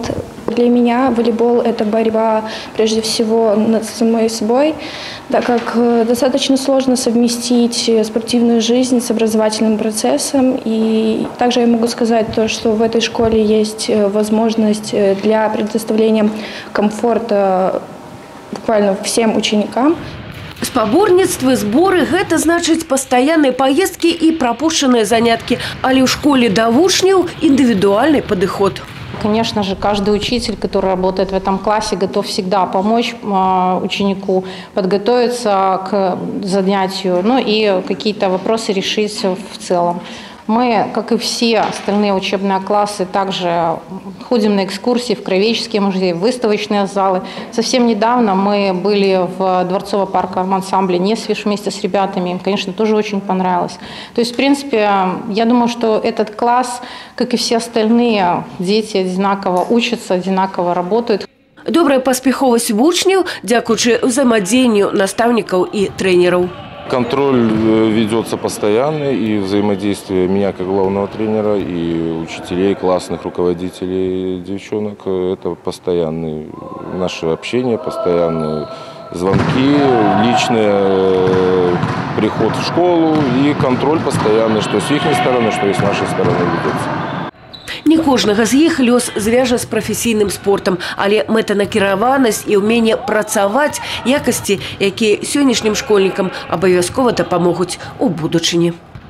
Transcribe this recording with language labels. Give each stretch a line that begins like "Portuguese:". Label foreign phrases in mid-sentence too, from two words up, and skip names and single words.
Russian: Для меня волейбол – это борьба прежде всего над самой собой, так как достаточно сложно совместить спортивную жизнь с образовательным процессом. И также я могу сказать то, что в этой школе есть возможность для предоставления комфорта буквально всем ученикам.
Belarusian: Спаборніцтвы, зборы – гэта значыць пастаянныя паездкі і прапушчаныя заняткі, але ў школе да вучняў індывідуальны падыход.
Russian: Конечно же, каждый учитель, который работает в этом классе, готов всегда помочь ученику подготовиться к занятию, ну и какие-то вопросы решить в целом. Мы, как и все остальные учебные классы, также ходим на экскурсии в Краеведческий музей, в выставочные залы. Совсем недавно мы были в Дворцово-парковом ансамбле «Несвиж» вместе с ребятами. Им, конечно, тоже очень понравилось. То есть, в принципе, я думаю, что этот класс, как и все остальные, дети одинаково учатся, одинаково работают.
Belarusian: Добрая паспяховасць вучняў дзякуючы ўзаемадзеянню настаўнікаў і трэнераў.
Russian: Контроль ведется постоянный, и взаимодействие меня как главного тренера и учителей, классных руководителей девчонок – это постоянное наше общение, постоянные звонки, личный приход в школу и контроль постоянный, что с их стороны, что и с нашей стороны ведется.
Belarusian: Не кожнага з іх лёс звяжа з прафесійным спортам, але мэтанакіраванасць і ўменне працаваць якасці, якія сённяшнім школьнікам абавязкова дапамогуць у будучыні.